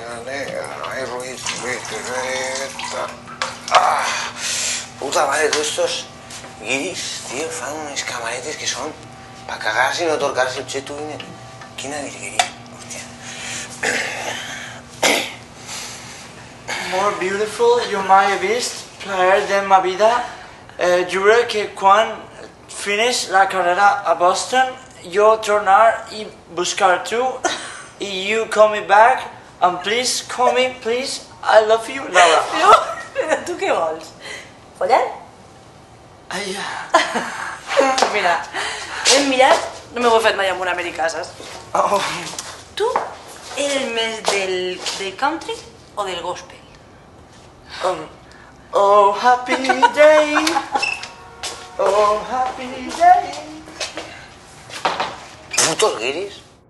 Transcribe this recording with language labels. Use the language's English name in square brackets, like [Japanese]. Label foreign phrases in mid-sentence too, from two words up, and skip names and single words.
[Spanish] no hay ruido. Puta madre, todos estos guiris, tío, [Catalan] fan unes camaretes que són pa cagar-se i no torcar-se el xeto. Quina virgueria, hòstia. [English] More beautiful, you [Catalan] mai vist, plaer de ma vida. Juro que quan finish la carrera a Boston, jo tornar i buscar tu, i [English] you call me back, and please call me, please, I love you, [Catalan] Laura. Però tu què vols? Follar? Ai, Mira, hem mirat, no m'ho he fet mai amb un americà, saps? oh, Tu eres més del country o del gospel? [English] oh, happy day, oh, happy day. [Catalan] Putos guiris.